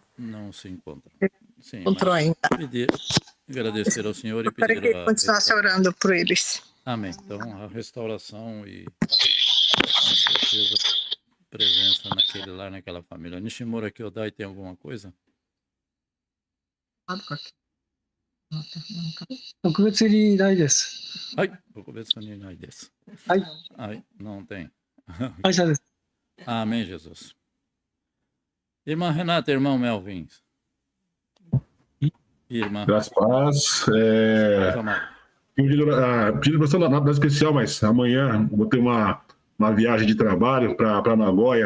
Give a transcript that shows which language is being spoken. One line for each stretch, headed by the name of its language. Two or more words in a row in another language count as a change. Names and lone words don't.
Portuguese: Não se encontra. Sim, encontrou ainda. Pedir, agradecer ao Senhor e pedir... Espero que continuasse orando por eles. Amém. Então, a restauração e, com certeza, presença naquele lar, naquela família. Nishimura Kyodai tem alguma coisa?
Japanese: 特別にないです。はい、特別にないです。はい、
Portuguese: はい、não tem.
Japanese: 感謝です。
Portuguese: Amém, Jesus. Irmã Renata, irmão Melvin. Irmã. Graças a Deus. Deus amado. Pedi oração nada especial, mas amanhã vou ter uma viagem de trabalho para Nagoya.